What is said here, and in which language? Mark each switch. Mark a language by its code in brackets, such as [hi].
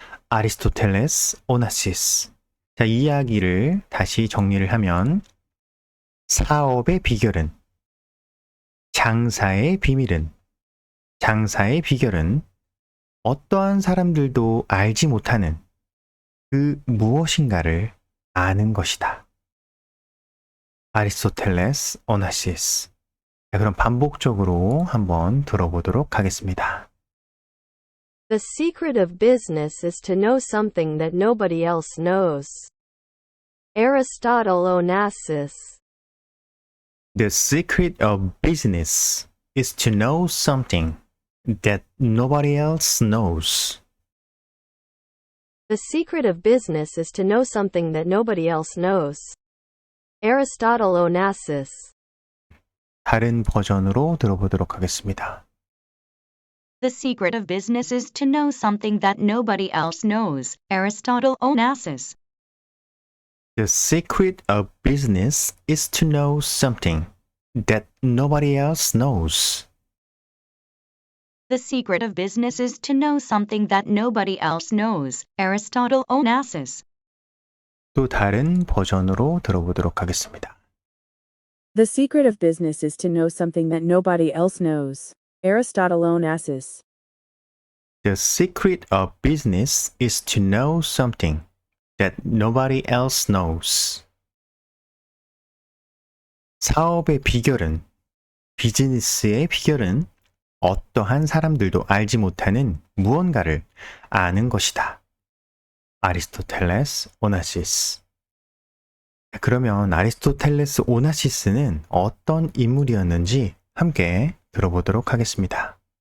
[ko] 아리스토텔레스 오나시스. 자, 이 이야기를 다시 정리를 하면 사업의 비결은, 장사의 비밀은, 장사의 비결은 어떠한 사람들도 알지 못하는 그 무엇인가를 아는 것이다. 아리스토텔레스 오나시스. 자, 그럼 반복적으로 한번 들어보도록 하겠습니다. [en] The secret of business is to know something that nobody else knows. Aristotle Onassis. The secret of business is to know something that nobody else knows. The secret of business is to know something that nobody else knows. Aristotle Onassis. [ko] 다른 버전으로 들어보도록 하겠습니다. [en] The secret of business is to know something that nobody else knows. Aristotle Onassis. The secret of business is to know something that nobody else knows. The secret of business is to know something that nobody else knows. Aristotle Onassis. [ko] 또 다른 버전으로 들어보도록 하겠습니다. [en] The secret of business is to know something that nobody else knows. Aristotle Onassis. The secret of business is to know something that nobody else knows. [ko] 사업의 비결은, 비즈니스의 비결은 어떠한 사람들도 알지 못하는 무언가를 아는 것이다. 아리스토텔레스 오나시스. 그러면 아리스토텔레스 오나시스는 어떤 인물이었는지 함께 들어보도록 하겠습니다.